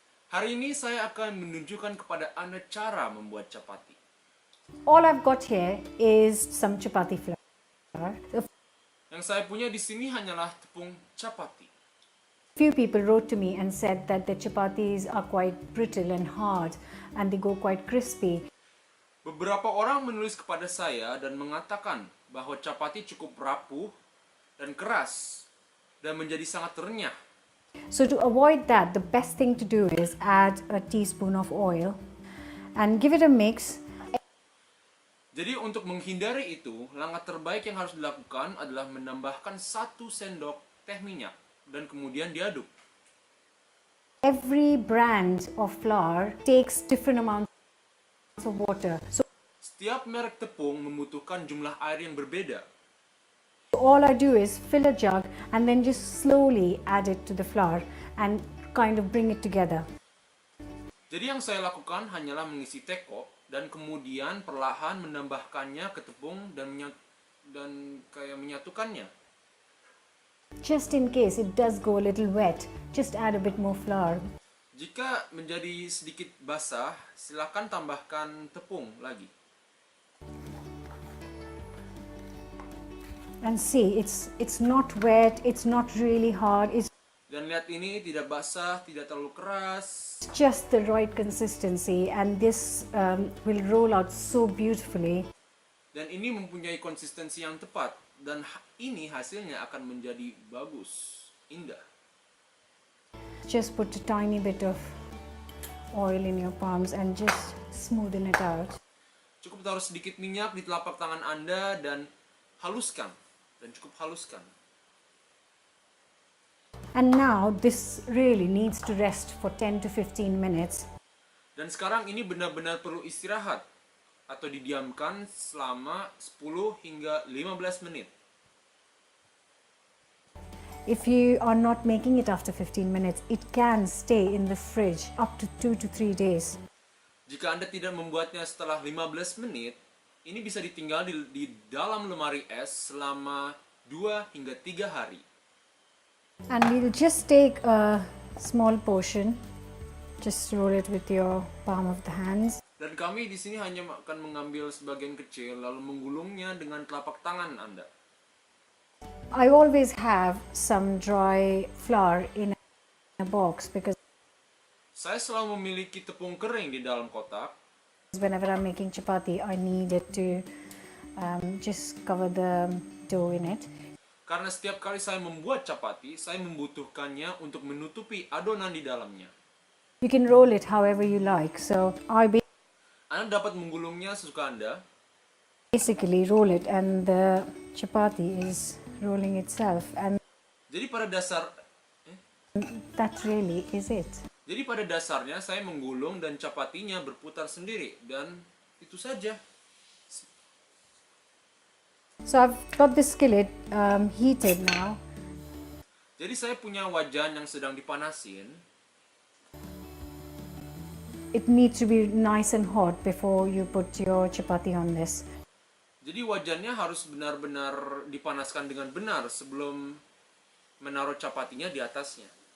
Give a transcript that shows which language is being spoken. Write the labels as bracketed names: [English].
[Indonesian] Hari ini saya akan menunjukkan kepada Anda cara membuat chapati. [English] All I've got here is some chapati flour. [Indonesian] Yang saya punya di sini hanyalah tepung chapati. [English] Few people wrote to me and said that the chapatis are quite brittle and hard and they go quite crispy. [Indonesian] Beberapa orang menulis kepada saya dan mengatakan bahwa chapati cukup rapuh dan keras dan menjadi sangat renyah. [English] So to avoid that, the best thing to do is add a teaspoon of oil and give it a mix. [Indonesian] Jadi untuk menghindari itu, langkah terbaik yang harus dilakukan adalah menambahkan 1 sendok teh minyak dan kemudian diaduk. [English] Every brand of flour takes different amounts of water. So [Indonesian] Setiap merek tepung membutuhkan jumlah air yang berbeda. [English] all I do is fill a jug and then just slowly add it to the flour and kind of bring it together. [Indonesian] Jadi yang saya lakukan hanyalah mengisi teko dan kemudian perlahan menambahkannya ke tepung dan kayak menyatukannya. [English] Just in case it does go a little wet, just add a bit more flour. [Indonesian] Jika menjadi sedikit basah, silakan tambahkan tepung lagi. [English] And see, it's not wet, it's not really hard, it's [Indonesian] Dan lihat ini, tidak basah, tidak terlalu keras. [English] just the right consistency, and this will roll out so beautifully. [Indonesian] Dan ini mempunyai konsistensi yang tepat. Dan ini hasilnya akan menjadi bagus, indah. [English] Just put a tiny bit of oil in your palms and just smoothen it out. [Indonesian] Cukup taruh sedikit minyak di telapak tangan Anda dan haluskan. Dan cukup haluskan. [English] And now this really needs to rest for 10 to 15 minutes. [Indonesian] Dan sekarang ini benar-benar perlu istirahat atau didiamkan selama 10 hingga 15 menit. [English] If you are not making it after 15 minutes, it can stay in the fridge up to 2 to 3 days. [Indonesian] Jika Anda tidak membuatnya setelah 15 menit, ini bisa ditinggal di dalam lemari es selama 2 hingga 3 hari. [English] And we'll just take a small portion, just roll it with your palm of the hands. [Indonesian] Dan kami di sini hanya akan mengambil sebagian kecil lalu menggulungnya dengan telapak tangan Anda. [English] I always have some dry flour in a box because [Indonesian] Saya selalu memiliki tepung kering di dalam kotak. [English] whenever I'm making chapati, I need it to just cover the dough in it. [Indonesian] Karena setiap kali saya membuat chapati, saya membutuhkannya untuk menutupi adonan di dalamnya. [English] You can roll it however you like. So I [Indonesian] Anda dapat menggulungnya sesuka Anda. [English] basically roll it and the chapati is rolling itself, and [Indonesian] Jadi pada dasar [English] that really is it. [Indonesian] Jadi pada dasarnya saya menggulung dan chapatinya berputar sendiri, dan itu saja. [English] So I've got the skillet heated now. [Indonesian] Jadi saya punya wajan yang sedang dipanasin. [English] It needs to be nice and hot before you put your chapati on this. [Indonesian] Jadi wajannya harus benar-benar dipanaskan dengan benar sebelum menaruh chapatinya di atasnya.